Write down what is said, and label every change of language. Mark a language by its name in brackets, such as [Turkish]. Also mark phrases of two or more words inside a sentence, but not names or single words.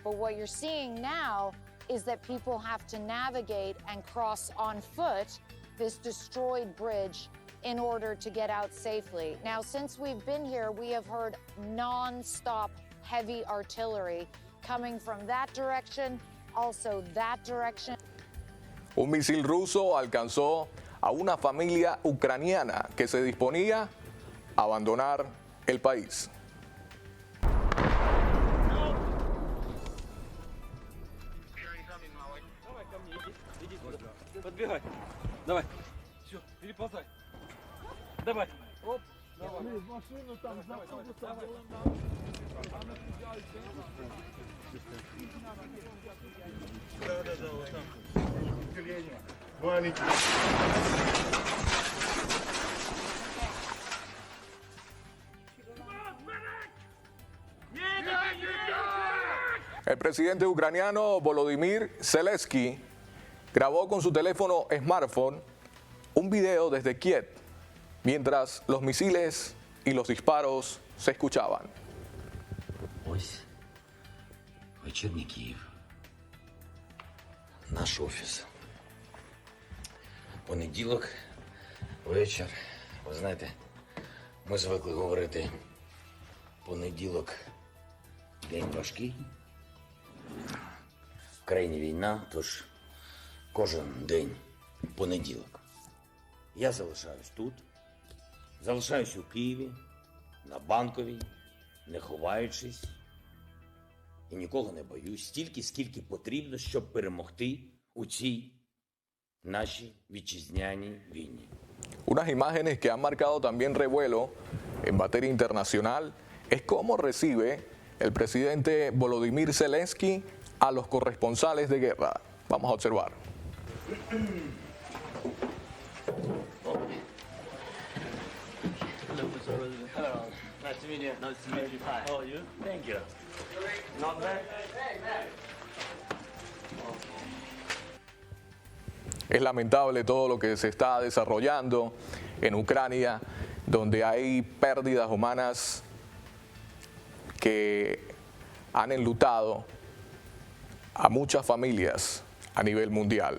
[English] But what you're seeing now is that people have to navigate and cross on foot this destroyed bridge in order to get out safely. Now, since we've been here, we have heard non-stop heavy artillery coming from that direction, also that direction. [Spanish] Un misil ruso alcanzó a una familia ucraniana que se disponía a abandonar el país. [Russian] Подбегай. Давай. Все, переползай. Давай. Оп. Давай. В машину там за автобусом было Да, вот там. Маленький. [Spanish] El presidente ucraniano Volodymyr Zelensky grabó con su teléfono smartphone un video desde Kiev, mientras los misiles y los disparos se escuchaban. [Ukrainian] Ось вечірній Київ. Наш офіс. Понеділок, вечір. Ви знаєте, ми звикли говорити, понеділок день важкий. В країні війна, тож кожен день понеділок. Я залишаюсь тут, залишаюсь у Києві, на Банковій, не ховаючись, і нікого не боюсь, стільки, скільки потрібно, щоб перемогти у цій нашій вітчизняній війні. [Spanish] Unas imágenes que han marcado también revuelo en materia internacional es cómo recibe el presidente Volodymyr Zelensky a los corresponsales de guerra. Vamos a observar. [English] Hello. Nice to meet you. Nice to meet you. Hi. How are you? Thank you. Not bad. [Spanish] Es lamentable todo lo que se está desarrollando en Ucrania, donde hay pérdidas humanas que han enlutado a muchas familias a nivel mundial.